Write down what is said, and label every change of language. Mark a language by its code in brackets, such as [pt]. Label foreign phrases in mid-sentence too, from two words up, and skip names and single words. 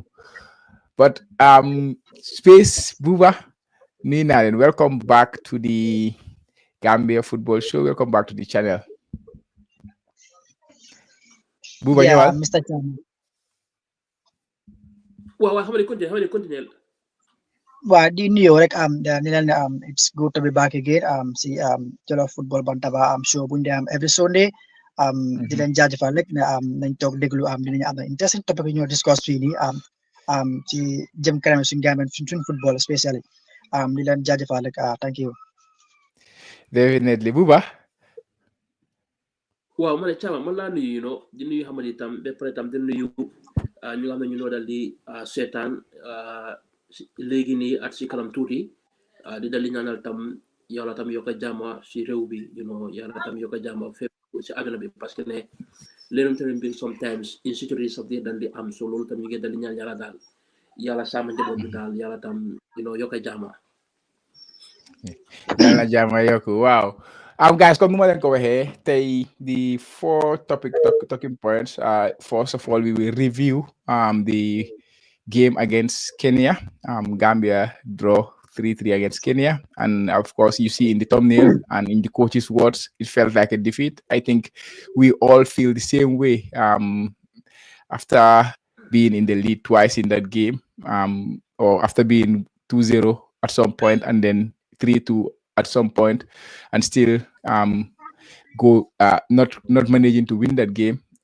[en] But space, Buba, Nina, and welcome back to the Gambia Football Show. Welcome back to the channel. Buba, yeah, Mr. Chairman. Well, how many continue? Well, [wo] di nuyu rek [en] it's good to be back again see Jollof Football Bantaba show [wo] bu ñu [en] every Sunday [wo] di leen jaajëfal rek ne nañ toog déglu dinañ am [en] interesting topic [wo] yu ñoo discuss fii nii ci jëm kanam suñu Gambian suñu [en] football especially [wo] di leen jaajëfal rek [en] thank you. Definitely, Buba. [wo] Waaw man Chama man laa nuyu di nuyu xamadi tam ba pare tam di nuyu ñu nga xam ne ñu noo dal di seetaan léegi nii at si kanam tuuti di dal di ñaanal tam yàlla tam yokk a jàmm si réew bi yàlla tam yokk a jàmm fépp si àdduna bi [fr] parce que [wo] ne leneen tamit bi [en] sometimes insecurity of the [wo] dal di am so loolu tam ñu ngi dal di ñaan yàlla daal yàlla sàmm njaboot bi daal yàlla tam yokk a jàmm. Yàlla jàmm yokk waaw. Guys, comme nu ma leen ko waxee tey [en] the 4 talking points. First of all, we will review the game against Kenya. Gambia draw 3-3 against Kenya, and of course, you see in the thumbnail and in the coach's words, it felt like a defeat. I think we all feel the same way. After being in the lead twice in that game, or after being 2-0 at some point, and then 3-2 at some point, and still not managing to win that game.